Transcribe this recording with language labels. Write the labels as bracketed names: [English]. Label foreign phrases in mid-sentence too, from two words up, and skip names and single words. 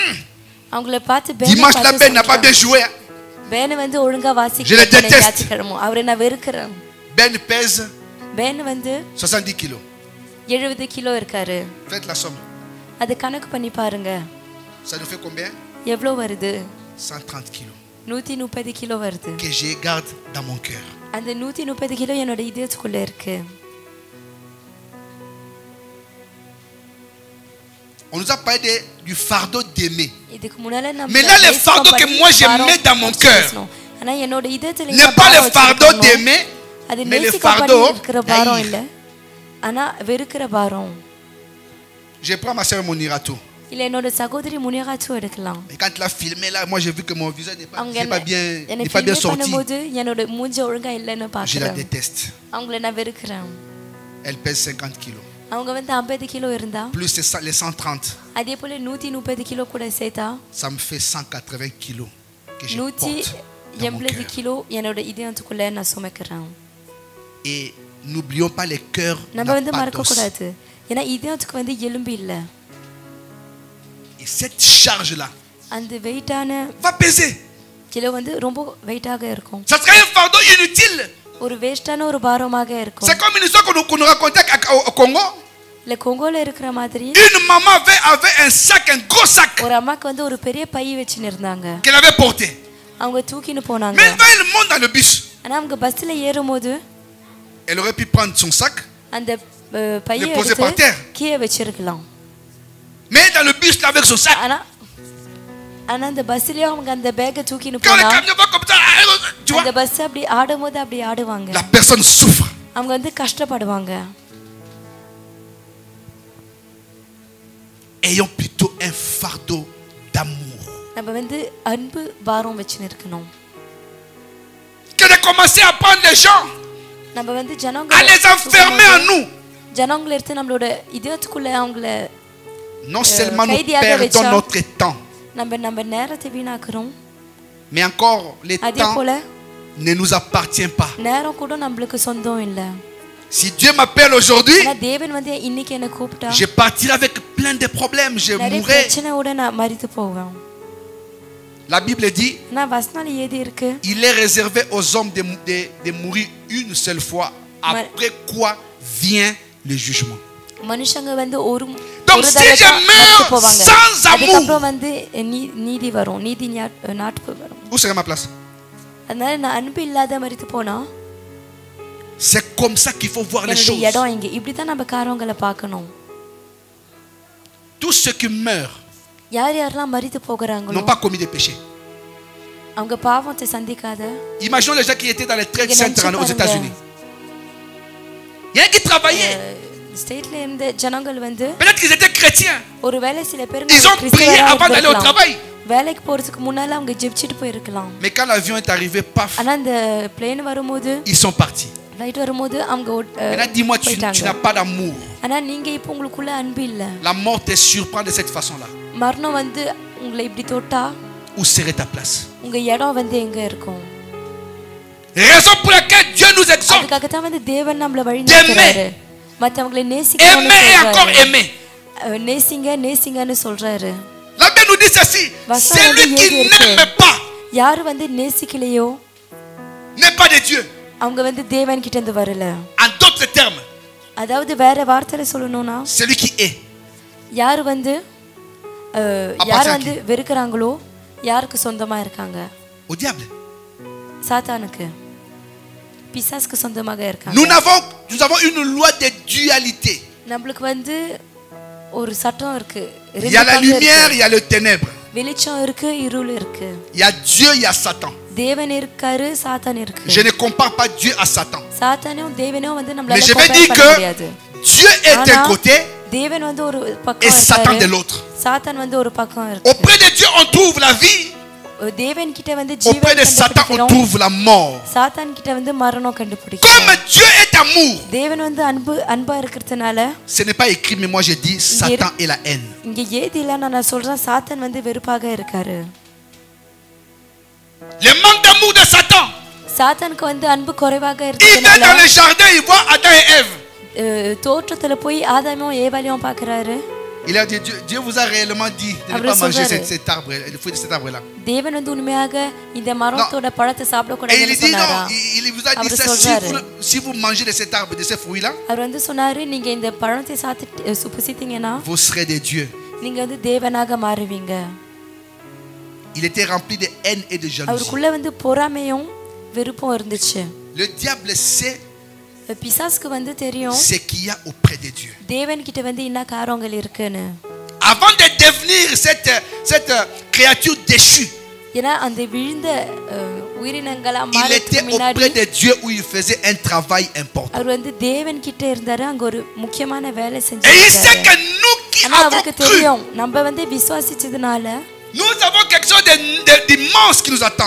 [Tamil] அவங்கள பார்த்து [French] dimanche là, Ben n'a pas bien joué. Hein. [Tamil] பேன் வந்து ஒழுங்கா [French] Je le [Tamil] வாசிக்கல. [French] déteste. [Tamil] ஞாயிற்றுக்கிழமை அவரை நான் வெறுக்கிறேன். [French] Ben pèse [Tamil] பேன் வந்து [French] 70 kilos. [Tamil] 70 கிலோ இருக்காரு. [French] Faites la somme. [Tamil] அது கணக்கு பண்ணி பாருங்க. [French] Ça nous fait combien? [Tamil] எவ்வளவு வருது? [French] 130 kilos. [Tamil] 130 கிலோ வருது. [French] Que je garde dans mon cœur. [Tamil] அந்த 130 கிலோ என்னோட இதயத்துக்குள்ள இருக்கு. [French] On nous a parlé du fardeau d'aimer. [Tamil] இதுக்கு முன்னால நம்ம [French] Mais là, le fardeau que moi je mets dans mon cœur [Tamil] ஆனா என்னோட இதயத்துல [French] n'est pas le fardeau d'aimer, [Tamil] அது [French] mais le [Tamil] நேசிக்கப்படி [French] fardeau [Tamil] இருக்கிற பாரம் [French] d'haïr. [Tamil] இல்ல, ஆனா வெறுக்கிற பாரம். [French] Je prends ma soeur Monirato. [Tamil] இல்ல என்னோட சகோதரி முனியாகாச்சு எடுக்கலாம். [French] Et quand il a filmé là, moi j'ai vu que mon visage n'est pas bien, n'est [Tamil] எனக்கு [French] pas bien [Tamil] film [French] sorti. [Tamil] பண்ணும்போது என்னோட மூஞ்சி ஒழுங்கா இல்லன்னு [French] Je la [Tamil] பாக்குறேன். [French] déteste. [Tamil] அவங்கள நான் வெறுக்கிறேன். [French] Elle pèse 50 kilos. [Tamil] அவங்க வந்து 50 கிலோ இருந்தா [French] Plus les 130. [Tamil] அதே போல 130 கிலோ கூட சேர்த்தா [French] Ça me fait 180 kilos que je porte dans mon [Tamil] 180 [French] cœur. [Tamil] கிலோ என்னோட இதயத்துக்குள்ள நான் சுமக்கிறேன். [French] Et n'oublions pas les cœurs [Tamil] நம்ம [French] n'ont [Tamil] வந்து [French] pas [Tamil] மறக்க [French] d'os. [Tamil] கூடாது. ஏன்னா இதயத்துக்கு வந்து எலும்பு இல்ல. [French] Et cette charge là [Tamil] அந்த வெயிட்டான [French] va peser. [Tamil] கிலோ வந்து ரொம்ப வெயிட்டாக இருக்கும். [French] Ça sera un fardeau inutile. [Tamil] ஒரு வேஸ்டான ஒரு பாரமாக இருக்கும். [French] C'est comme une histoire qu'on nous racontait au Congo. [Tamil] இல்ல கொங்கோல இருக்கிற மாதிரி [French] Une maman avait un sac, un gros sac [Tamil] ஒரு அம்மாக்கு வந்து ஒரு பெரிய பை வச்சுன்னு இருந்தாங்க. [French] qu'elle avait porté. [Tamil] அவங்க தூக்கின்னு போனாங்க. [French] Mais quand elle monte dans le bus, [Tamil] ஆனா அவங்க பஸ்ல ஏறும்போது [French] elle aurait pu prendre son sac, [Tamil] அந்த பையை [French] le poser par terre. [Tamil] எடுத்து கீழே வச்சிருக்கலாம். [French] Mais dans le bus là avec son sac. [Tamil] ஆனா அந்த பஸ்லயும் அவங்க அந்த பேக்கை தூக்கின்னு [French] Quand le [Tamil] போனா [French] camion va comme ça, tu [Tamil] அந்த [French] vois, [Tamil] பஸ் அப்படி ஆடும்போது அப்படி ஆடுவாங்க. [French] la personne souffre. [Tamil] அவங்க வந்து கஷ்டப்படுவாங்க. [French] Ayons plutôt un fardeau d'amour. [Tamil] நம்ம வந்து அன்பு பாரம் வச்சுன்னு இருக்கணும். [French] Que de commencer à prendre les gens, [Tamil] நம்ம வந்து [French] à les enfermer en nous. [Tamil] ஜனங்களை எடுத்து நம்மளோட இதயத்துக்குள்ள அவங்கள [French] Non seulement nous [Tamil] கைதியாக [French] perdons [Tamil] வச்சா [French] notre temps, [Tamil] நம்ம நேரத்தை வீணாக்குறோம். [French] mais encore les [Tamil] அதே [French] temps [Tamil] போல [French] ne nous appartient pas. [Tamil] நேரம் கூட நம்மளுக்கு சொந்தம் இல்ல. [French] Si Dieu m'appelle aujourd'hui, [Tamil] ஆனா தேவன் வந்து இன்னைக்கு என்ன கூப்பிட்டா [French] je partirai avec plein de problèmes, je [Tamil] நிறைய [French] mourrai. [Tamil] பிரச்சனையோட நான் மரித்து போவேன். [French] La Bible dit, [Tamil] நான் வசனம் ஏதி இருக்கு, [French] il est réservé aux hommes de mourir une seule fois, après quoi vient le jugement. [Tamil] மனுஷங்க வந்து ஒரு [French] Donc si je meurs sans amour, [Tamil] அப்புறம் வந்து நீதி வரும், நீதி நாட்டுக்கு வரும். [French] où serait ma place? [Tamil] அதனால நான் அன்பு இல்லாத மரித்து போனா [French] C'est comme ça qu'il faut voir les [Tamil] என்னோட [French] choses. [Tamil] இடம் இங்க இப்படிதான் நம்ம காரியங்களை பார்க்கணும். [French] Tous ceux qui meurent [Tamil] யாரெல்லாம் மரித்து போகிறாங்களோ [French] n'ont pas commis de péché. [Tamil] அவங்க பாவத்தை சந்திக்காத. [French] Imaginons les gens qui étaient dans les trades saintes aux États-Unis. Il y en a qui travaillaient. [Tamil] ஸ்டேட்ல இருந்த ஜனங்கள் வந்து [French] Peut-être qu'ils étaient chrétiens. [Tamil] ஒருவேளை சில பேர் [French] Ils ont prié avant d'aller au travail. [Tamil] வேலைக்கு போறதுக்கு முன்னால அவங்க ஜெபிச்சிட்டு போயிருக்கலாம். [French] Mais quand l'avion est arrivé, paf, [Tamil] ஆனா அந்த plane வரும்போது [French] ils sont partis. [Tamil] ஃளைட் வரும்போது அவங்க [French] Maintenant, dis-moi, tu n'as pas d'amour. [Tamil] ஆனா நீங்க இப்போ உங்களுக்குள்ள அன்பு இல்ல. [French] La mort te surprend de cette façon-là. [Tamil] மரணம் வந்து உங்களை இப்படி தொட்டா [French] Où serait ta place? [Tamil] உங்க இடம் வந்து எங்க இருக்கும்? [French] Raison pour laquelle Dieu nous exhorte. [Tamil] அதுக்காக தான் வந்து தேவன் நம்மள வழி நடத்துறாரு. மத்தவங்களை நேசிக்கணும்னு [French] Aimer et encore aimer. [Tamil] நேசிங்க நேசிங்கன்னு சொல்றாரு. [French] La Bible nous dit ceci. Celui qui n'aime pas [Tamil] யார் வந்து நேசிக்கலையோ [French] n'est pas de Dieu. [Tamil] அவங்க வந்து தேவன் கிட்ட இருந்து வரல. [French] En d'autres termes, [Tamil] அதாவது வேற வார்த்தையில சொல்லணும்னா [French] celui qui est [Tamil] யார் வந்து வெறுக்கறாங்களோ யாருக்கு சொந்தமா இருக்காங்க? [French] au diable. [Tamil] சாத்தானுக்கு, பிசாசுக்கு சொந்தமாக இருக்காங்க. [French] Nous avons une loi de dualité. [Tamil] நமக்கு வந்து ஒரு சட்டம் இருக்கு. [French] Il y a la lumière, il y a le ténèbre. [Tamil] வெளிச்சம் இருக்கு, இருள் இருக்கு. [French] Il y a Dieu, il y a Satan. [Tamil] தேவன் இருக்காரு, சாத்தான் இருக்கு. [French] Je ne compare pas Dieu à Satan. [Tamil] சாத்தானும் தேவனும் வந்து நம்மளால [French] Mais je vais dire que Dieu est d'un côté [Tamil] தேவன் வந்து ஒரு பக்கம் [French] et Satan [Tamil] இருக்காரு, [French] de l'autre. [Tamil] சாத்தான் வந்து ஒரு பக்கம் இருக்கு. [French] Auprès de Dieu on trouve la vie. [Tamil] தேவன் கிட்ட வந்து [French] Auprès de Satan on trouve la mort. [Tamil] சாத்தான் கிட்ட வந்து மரணம் கண்டுபிடிக்கிறோம். [French] Comme Dieu est amour. [Tamil] தேவன் வந்து அன்பா இருக்கிறதுனால [French] Ce n'est pas écrit mais moi je dis Satan est la haine. [Tamil] இங்க ஏதில நான் சொல்றேன் சாத்தான் வந்து வெறுப்பாக இருக்காரு. [French] Le manque d'amour de Satan. [Tamil] சாத்தானுக்கு வந்து அன்பு குறைவாக [French] Il est [Tamil] இருக்கிறதுனால [French] dans le jardin, il voit Adam et Ève. [Tamil] தோட்டத்துல போய் ஆதாமும் ஏவாளையும் பார்க்கறாரு. [French] Il a dit Dieu vous a réellement dit de ne pas manger cet arbre, le fruit de cet arbre là. [Tamil] தேவன் வந்து உண்மையாக இந்த மரத்தோட பழத்தை சாப்பிட [French] Et [Tamil] கூடாதுன்னு [French] il dit [Tamil] சொன்னாரா? [French] non, il vous a dit ça si vous mangez de cet arbre, de ces fruits là, [Tamil] அவர் வந்து சொன்னாரு நீங்க இந்த பழத்தை சாப்பிட்டு சுபிசித்தீங்கன்னா [French] vous serez des dieux. [Tamil] நீங்க வந்து தேவனாக மாறுவீங்க. [French] Il était rempli de haine et de jalousie. [Tamil] அவருக்குள்ள வந்து பொறாமையும் வெறுப்பும் இருந்துச்சு. [French] Le diable sait [Tamil] பிசாசுக்கு வந்து தெரியும் [French] ce qu'il y a auprès de Dieu. [Tamil] தேவன் கிட்ட வந்து என்ன காரியங்கள் இருக்குன்னு. [French] Avant de devenir cette créature déchue, [Tamil] ஏன்னா அந்த விழுந்த உயிரினங்களா [French] il [Tamil] மாறதுக்கு [French] était [Tamil] முன்னாடி [French] auprès de Dieu où il faisait un travail important. [Tamil] அவர் வந்து தேவன் கிட்ட இருந்தாரு, அங்க ஒரு முக்கியமான வேலை [French] Et il [Tamil] செஞ்சாரு. [French] sait que nous qui [Tamil] ஆனா [French] avons [Tamil] அவருக்கு [French] cru, [Tamil] தெரியும் நம்ம வந்து விசுவாசிச்சதுனால [French] nous avons quelque chose d'immense qui nous attend.